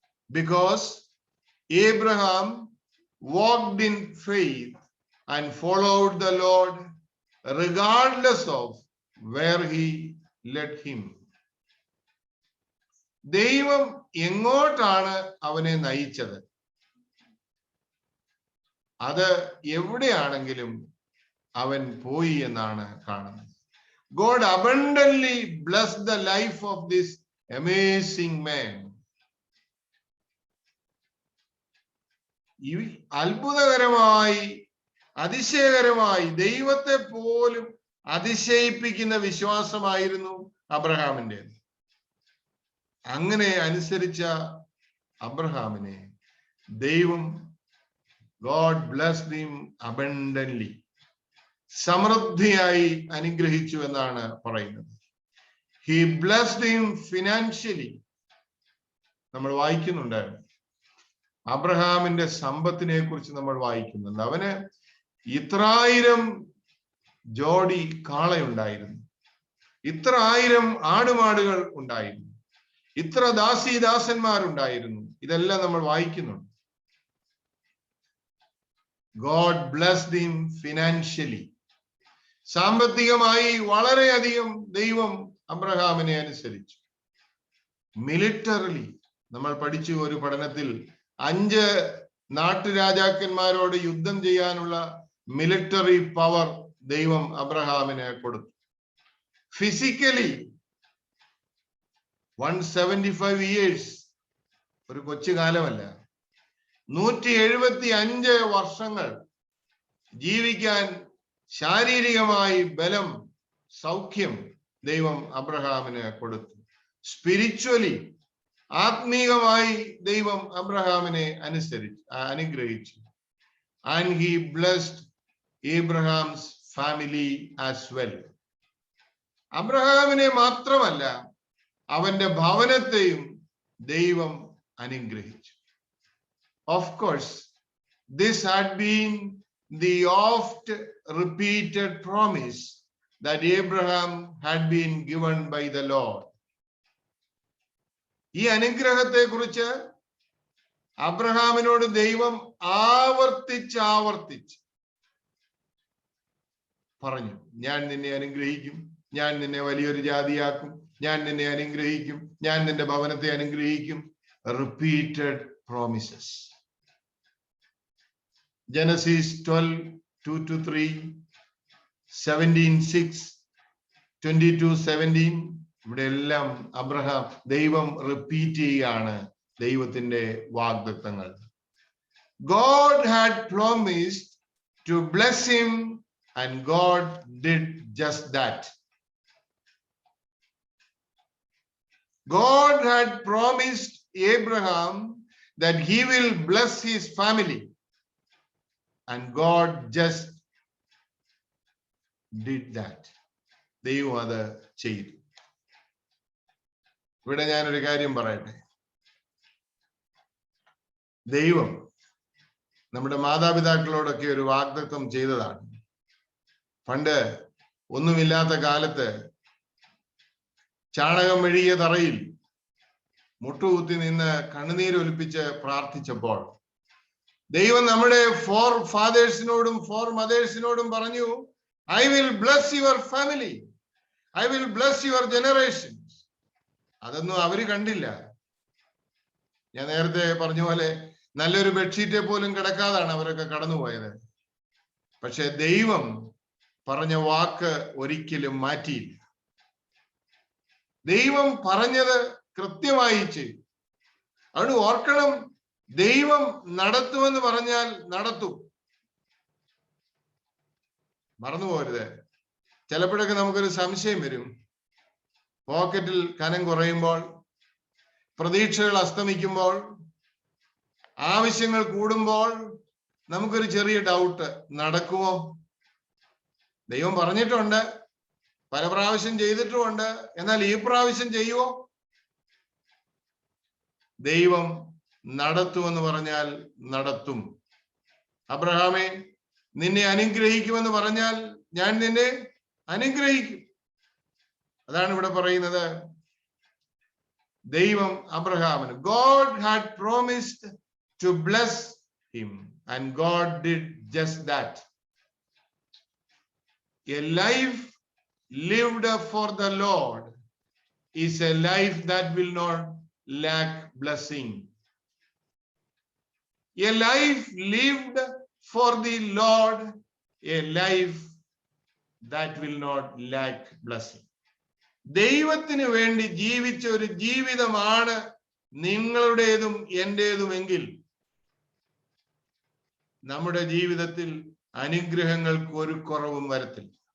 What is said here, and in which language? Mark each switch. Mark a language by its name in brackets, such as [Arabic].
[English] Because Abraham walked in faith and followed the Lord regardless of where he led him. [Malayalam] ദൈവം എങ്ങോട്ടാണ് അവനെ നയിച്ചത്, അത് എവിടെയാണെങ്കിലും അവൻ പോയി എന്നാണ് കാണുന്നത്. [English] God abundantly blessed the life of this amazing man. [Malayalam] ഈ അത്ഭുതകരമായി അതിശയകരമായി ദൈവത്തെ പോലും അതിശയിപ്പിക്കുന്ന വിശ്വാസമായിരുന്നു അബ്രഹാമിന്റെ. അങ്ങനെ അനുസരിച്ച അബ്രഹാമിനെ ദൈവം [English] God blessed him abundantly, [Malayalam] സമൃദ്ധിയായി അനുഗ്രഹിച്ചു എന്നാണ് പറയുന്നത്. [English] He blessed him financially. [Malayalam] നമ്മൾ വായിക്കുന്നുണ്ടായിരുന്നു അബ്രഹാമിന്റെ സമ്പത്തിനെ കുറിച്ച് നമ്മൾ വായിക്കുന്നുണ്ട്. അവന് ഇത്രായിരം ജോഡി കാളയുണ്ടായിരുന്നു, ഇത്രായിരം ആടുമാടുകൾ ഉണ്ടായിരുന്നു, ഇത്ര ദാസീദാസന്മാരുണ്ടായിരുന്നു. ഇതെല്ലാം നമ്മൾ വായിക്കുന്നുണ്ട്. [English] God blessed him financially. [Malayalam] സാമ്പത്തികമായി വളരെയധികം ദൈവം അബ്രഹാമിനെ അനുസരിച്ചു. മിലിറ്ററിലി നമ്മൾ പഠിച്ചു ഒരു പഠനത്തിൽ 5 നാട്ടുരാജാക്കന്മാരോട് യുദ്ധം ചെയ്യാനുള്ള മിലിറ്ററി പവർ ദൈവം അബ്രഹാമിന് കൊടുത്തു. ഫിസിക്കലി [English] 175 years, [Malayalam] ഒരു കൊച്ചു കാലമല്ല, 175 വർഷങ്ങൾ ജീവിക്കാൻ ശാരീരികമായി ബലം, സൗഖ്യം ദൈവം അബ്രഹാമിന് കൊടുത്തു. സ്പിരിച്വലി, ആത്മീകമായി ദൈവം അബ്രഹാമിനെ അനുഗ്രഹിച്ചു. [English] And he blessed Abraham's family as well. [Malayalam] അബ്രഹാമിനെ മാത്രമല്ല അവന്റെ ഭവനത്തെയും ദൈവം അനുഗ്രഹിച്ചു. [English] Of course, this had been the oft repeated promise that Abraham had been given by the Lord. [Malayalam] ഈ അനുഗ്രഹത്തെ കുറിച്ച് അബ്രഹാമിനോട് ദൈവം ആവർത്തിച്ച് പറഞ്ഞു, ഞാൻ നിന്നെ അനുഗ്രഹിക്കും, ഞാൻ നിന്നെ വലിയൊരു ജാതിയാക്കും, ഞാൻ നിന്നെ അനുഗ്രഹിക്കും, ഞാൻ നിന്റെ ഭവനത്തെ അനുഗ്രഹിക്കും. [English] Repeated promises. Genesis 12:2-3, 17:6, 22:17. [Malayalam] ഇവിടെ എല്ലാം അബ്രഹാം, ദൈവം റിപ്പീറ്റ് ചെയ്യുകയാണ് ദൈവത്തിന്റെ വാഗ്ദത്തങ്ങൾ. [English] God had promised to bless him and God did just that. God had promised Abraham that he will bless his family and God just did that. [Malayalam] ദൈവം അത് ചെയ്തു. ഇവിടെ ഞാനൊരു കാര്യം പറയട്ടെ. ദൈവം നമ്മുടെ മാതാപിതാക്കളോടൊക്കെ ഒരു വാഗ്ദത്തം ചെയ്തതാണ്. പണ്ട് ഒന്നുമില്ലാത്ത കാലത്ത് ചാണകം മെഴുകിയ തറയിൽ മുട്ടുകുത്തി നിന്ന് കണ്ണുനീരൊലിപ്പിച്ച് പ്രാർത്ഥിച്ചപ്പോൾ ദൈവം നമ്മുടെ ഫോർ ഫാദേഴ്സിനോടും ഫോർ മദേഴ്സിനോടും പറഞ്ഞു, [English] I will bless your family. I will bless your generations. [Malayalam] അതൊന്നും അവര് കണ്ടില്ല. ഞാൻ നേരത്തെ പറഞ്ഞ പോലെ നല്ലൊരു ബെഡ്ഷീറ്റെ പോലും കിടക്കാതാണ് അവരൊക്കെ കടന്നുപോയത്. പക്ഷെ ദൈവം പറഞ്ഞ വാക്ക് ഒരിക്കലും മാറ്റിയില്ല. ദൈവം പറഞ്ഞത് കൃത്യമായി ചെയ്തു. അതുകൊണ്ട് ഓർക്കണം, ദൈവം നടത്തുമെന്ന് പറഞ്ഞാൽ നടത്തും. മറന്നുപോകരുത്. ചിലപ്പോഴൊക്കെ നമുക്കൊരു സംശയം വരും. പോക്കറ്റിൽ കനം കുറയുമ്പോൾ, പ്രതീക്ഷകൾ അസ്തമിക്കുമ്പോൾ, ആവശ്യങ്ങൾ കൂടുമ്പോൾ നമുക്കൊരു ചെറിയ ഡൗട്ട്, നടക്കുമോ? ദൈവം പറഞ്ഞിട്ടുണ്ട്, പല പ്രാവശ്യം ചെയ്തിട്ടുമുണ്ട്, എന്നാൽ ഈ പ്രാവശ്യം ചെയ്യുമോ? ദൈവം നടത്തുമെന്ന് പറഞ്ഞാൽ നടത്തും. അബ്രഹാമേ, നിന്നെ അനുഗ്രഹിക്കുമെന്ന് പറഞ്ഞാൽ ഞാൻ നിന്നെ അനുഗ്രഹിക്കും. അതാണ് ഇവിടെ പറയുന്നത്. ദൈവം അബ്രഹാമിന്, [English] God had promised to bless him and God did just that. A life lived for the Lord is a life that will not lack blessing. A life lived for the Lord, a life that will not lack blessing. [Malayalam] ദൈവത്തിന് വേണ്ടി ജീവിച്ച ഒരു ജീവിതമാണ് നിങ്ങളുടേതും എന്റേതുമെങ്കിൽ നമ്മുടെ ജീവിതത്തിൽ അനുഗ്രഹങ്ങൾക്ക് ഒരു കുറവും വരത്തില്ല.